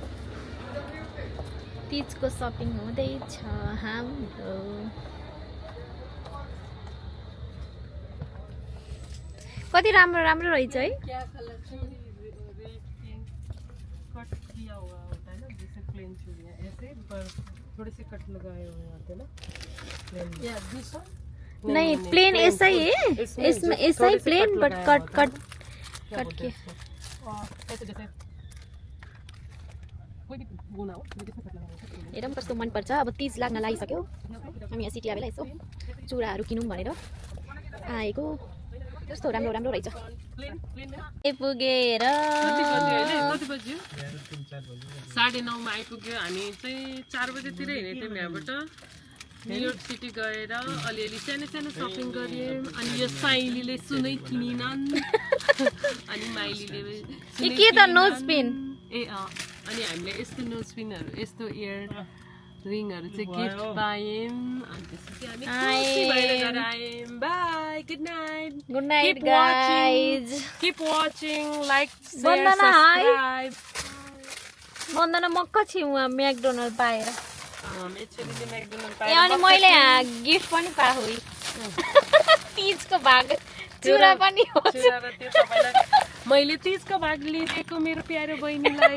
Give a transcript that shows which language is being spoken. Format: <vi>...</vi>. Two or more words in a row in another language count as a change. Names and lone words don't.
<ne>तीजको सपिङ हुँदैछ हाम्रो कति राम्रो राम्रो रहेछ है।</ne> <hi>क्या कलर चूड़ी कट किया हुआ होता है ना, जैसे प्लेन चूड़ियाँ ऐसे पर थोड़े से कट लगाए हुए होते हैं ना प्लेन।</hi> <en>yeah this one</en> <hi>नहीं प्लेन ऐसा ही है, इसमें ऐसा ही प्लेन</hi> <en>but cut cut cut</en> <hi>के। ऐसे जैसे कोई भी बुना हो जैसे कट लगाए होते</hi> <ne>एकदम कस्तो मनपर्छ। अब 30 लाग्न लागिसक्यो, हामी यहाँ सिटी आएर यसो चुडाहरू किनौँ भनेर आएको। कस्तो राम्रो राम्रो रहेछ।</ne> <en>plain plain</en> <ne>पुगेर कति बज्यो 9:30 मा आइपुग्यो। हामी चाहिँ 4 बजेतिर हिँडेको थियौँ यहाँबाट न्युयोर्क सिटी गएर अलिअलि सानो सानो सपिङ गऱ्यौँ। अनि यो साइलीले सुनै किनिनन् अनि माइलीले के त</ne> <en>nose pin</en> <ne>ए अनि हामीले यस्तो</ne> <en>nose pins</en> <ne>यस्तो</ne> <en>earrings</en> <ne>चाहिँ गिफ्ट पायौँ। अनि त्यसपछि हामी खुसी भएर घर आयौँ।</ne> <en>Bye, good night. Good night guys. Keep watching, like, share, Vandana, hi. subscribe.</en> <ne>वन्दना मक्क छु उहाँ म्याकडोनल्ड पाएर। मेचेलीले McDonald's ए अनि मैले गिफ्ट पनि पाएँ। तीजको भाग चुरा पनि हो। चुरा र त्यो तपाईलाई मैले तीजको भाग लिएको मेरो प्यारो बहिनीलाई।</ne>